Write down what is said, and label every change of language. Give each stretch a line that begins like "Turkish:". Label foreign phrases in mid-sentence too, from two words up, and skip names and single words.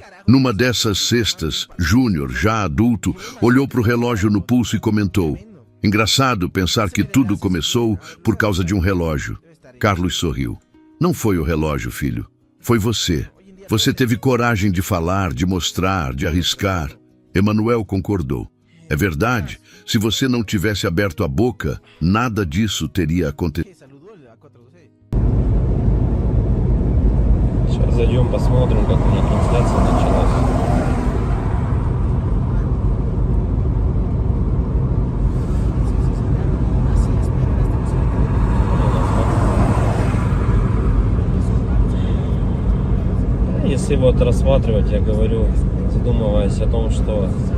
Portuguese: Numa dessas sextas, Júnior, já adulto, olhou para o relógio no pulso e comentou: engraçado pensar que tudo começou por causa de um relógio. Carlos sorriu. Não foi o relógio, filho. Foi você. Você teve coragem de falar, de mostrar, de arriscar. Emanuel concordou. É verdade, se você não tivesse aberto a boca, nada disso teria acontecido.
Russian: Сейчас зайдем, посмотрим, как у них трансляция началась. Если вот рассматривать, я говорю, задумываясь о том, что